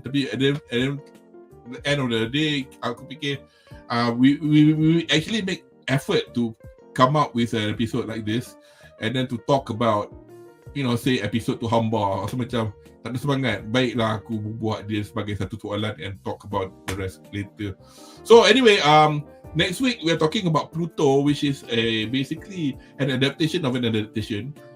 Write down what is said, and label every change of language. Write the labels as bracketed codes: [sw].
[ms] Tapi [en] at the end of the day, [ms] aku fikir [en] we actually make effort to come up with an episode like this, and then to talk about, say episode [ms] tu hamba. So macam tak ada semangat. Baiklah aku buat dia sebagai satu soalan [en] and talk about the rest later. So anyway, next week we are talking about Pluto, which is basically an adaptation of an adaptation.